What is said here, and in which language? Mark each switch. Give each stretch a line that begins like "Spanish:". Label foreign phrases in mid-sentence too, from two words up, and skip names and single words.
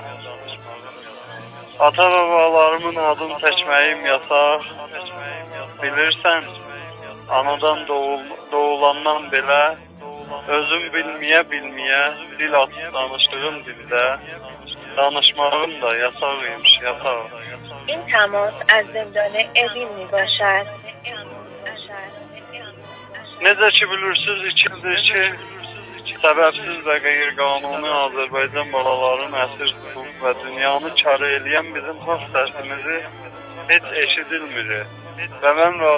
Azerbaijani: Ata babalarımın adını çəkməyim yasaq. Bilirsən, anadan doğulandan belə, özüm bilməyə, dil açıb danışdığım dildə, danışmağım da yasaqymış, yasaq.
Persian: این تماس از زندان اوین می باشد.
Azerbaijani: Necə ki bilirsiniz, 2 ildir ki, səbəbsiz və qeyri-qanuni Azərbaycan balalarının əsir tutub və dünyanı kar eləyən bizim xalq səsimizi heç eşidilmir. Və mən